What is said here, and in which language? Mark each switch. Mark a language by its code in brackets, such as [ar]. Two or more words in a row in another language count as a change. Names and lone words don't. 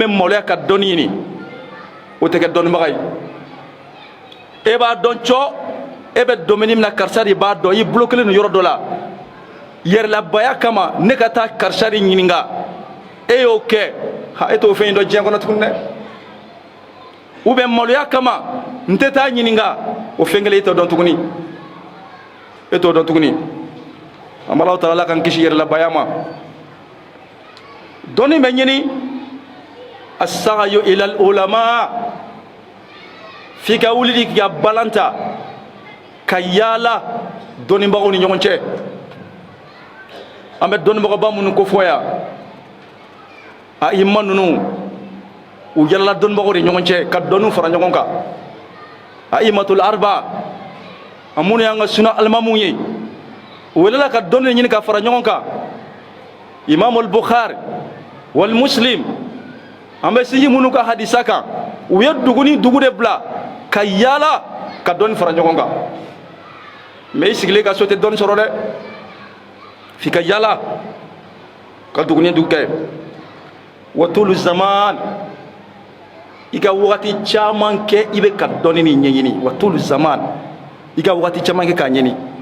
[bm] bɛ maloya ka dɔnni ɲini o tɛ kɛ dɔnnibaga ye e b'a dɔn cɔ e bɛ domaine min na karisa de b'a dɔn i bloquelen don yɔrɔ dɔ la yɛrɛlabaya kama ne ka taa karisa de ɲininka e y'o kɛ ha e t'o fɛn in dɔn diɲɛ kɔnɔ tuguni dɛ [fr] ou bien [bm] maloya kama n tɛ taa ɲininka o fɛn kelen e t'o dɔn tuguni e t'o dɔn tuguni an b'Alahu taala k'an kisi yɛrɛlabaya ma dɔnni bɛ ɲini [ar] السعي إلى العلماء [bm] f'i ka wuli k'i ka balan ta ka yaala dɔnnibagaw ni ɲɔgɔn cɛ an bɛ dɔnnibagaba minnu ko fɔ yan a imma ninnu u yalala dɔnnibagaw ni ɲɔgɔn cɛ ka dɔnniw fara ɲɔgɔn kan [ar] الأئمة الأربعة [bm] minnu y'an ka suna alimamuw ye u welela ka dɔnni ɲini ka fara ɲɔgɔn kan imamul bukhari wal muslim an bɛ sinji minnu ka hadisa kan u ye dugu ni dugu de bila ka yaala ka dɔnni fara ɲɔgɔn kan mais i sigilen ka so tɛ dɔnni sɔrɔ dɛ f'i ka yaala ka dugu ni dugu kɛ [ar] وطول الزمان [bm] i ka wagati caman kɛ i bɛ ka dɔnni ni ɲɛɲini [ar] وطول الزمان [bm] i ka wagati caman kɛ k'a ɲɛɲini